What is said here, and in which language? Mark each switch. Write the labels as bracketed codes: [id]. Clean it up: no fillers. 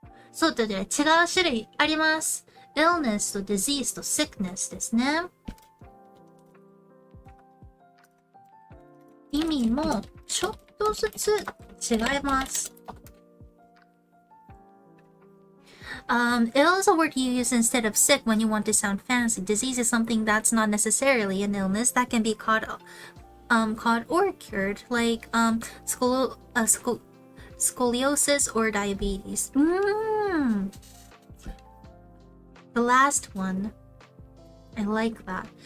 [ja] そうとで違う種類あります。 illness と disease と sickness ですね。意味もちょっとずつ違います。 [en] Ill is a word you use instead of sick when you want to sound fancy. Disease is something that's not necessarily an illness that can be caught or cured, like scoliosis or diabetes. The last one. I like that.